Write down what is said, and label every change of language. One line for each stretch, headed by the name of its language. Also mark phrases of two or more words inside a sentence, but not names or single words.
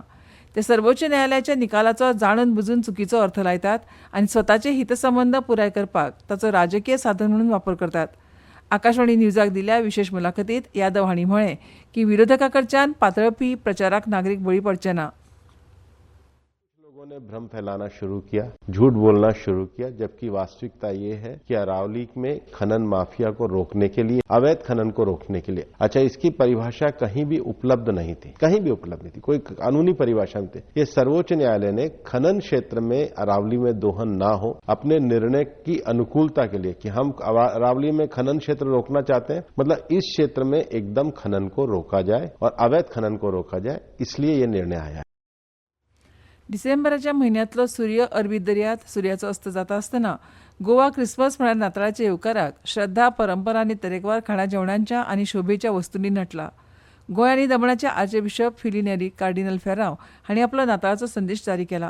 Konkani: ते सर्वोच्च न्यायालयाच्या निकालाचो जाणून बुजून चुकीचो अर्थ लायतात आनी स्वताचे हितसंबंद पुराय करपाक ताचो राजकीय साधन म्हणून वापर करतात. आकाशवाणी न्यूजाक दिल्ल्या विशेष मुलाखतींत यादव हांणी म्हळें की विरोधकां कडच्यान पातळपी प्रचाराक नागरीक बळी पडचे ना.
Hindi: लोगों ने भ्रम फैलाना शुरू किया, झूठ बोलना शुरू किया, जबकि वास्तविकता ये है कि अरावली में खनन माफिया को रोकने के लिए, अवैध खनन को रोकने के लिए, अच्छा इसकी परिभाषा कहीं भी उपलब्ध नहीं थी, कहीं भी उपलब्ध नहीं थी, कोई कानूनी परिभाषा नहीं थी. ये सर्वोच्च न्यायालय ने खनन क्षेत्र में अरावली में दोहन ना हो अपने निर्णय की अनुकूलता के लिए कि हम अरावली में खनन क्षेत्र रोकना चाहते हैं, मतलब इस क्षेत्र में एकदम खनन को रोका जाए और अवैध खनन को रोका जाए, इसलिए ये निर्णय आया.
Konkani: डिसेंबराच्या म्हयन्यांतलो सूर्य अरबी दर्यांत सूर्याचो अस्त जाता आसतना गोवा क्रिसमस म्हळ्यार नाताळाच्या येवकाराक श्रद्धा, परंपरा आनी तरेकवार खाणा जेवणांच्या आनी शोभेच्या वस्तूंनी नटला. गोंय आनी दमणाचे आर्चबिशप फिलिनेरी कार्डिनल फेरांव हांणी आपलो नाताळाचो संदेश जारी केला.